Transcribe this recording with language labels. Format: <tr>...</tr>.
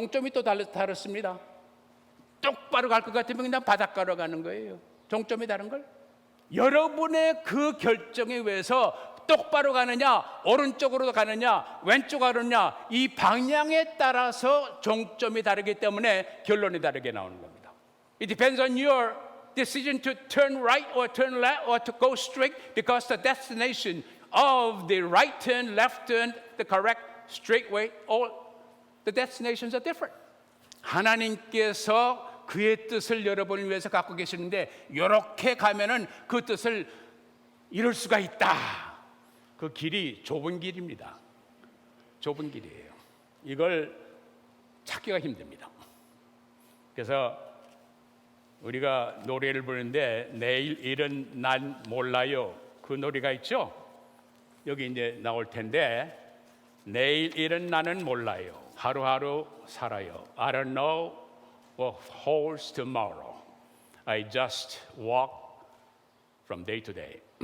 <ko>종점이 또 다릅니다. 똑바로 갈 것 같으면 그냥 바닷가로 가는 거예요. 종점이 다른 걸. 여러분의 그 결정에 의해서 똑바로 가느냐, 오른쪽으로 가느냐, 왼쪽으로 가느냐 이 방향에 따라서 종점이 다르기 때문에 결론이 다르게 나오는 겁니다.</ko> <en>It depends on your decision to turn right or turn left or to go straight because the destination of the right turn, left turn, the correct straight way, all the destinations are different.</en> <ko>하나님께서 그의 뜻을 여러분을 위해서 갖고 계시는데 이렇게 가면은 그 뜻을 이룰 수가 있다. 그 길이 좁은 길입니다. 좁은 길이에요. 이걸 찾기가 힘듭니다. 그래서 우리가 노래를 부르는데 내일 일은 난 몰라요. 그 노래가 있죠. 여기 이제 나올 텐데 내일 일은 나는 몰라요. 하루하루 살아요.</ko> <en>I don't know what holds tomorrow. I just walk from day to day.</en>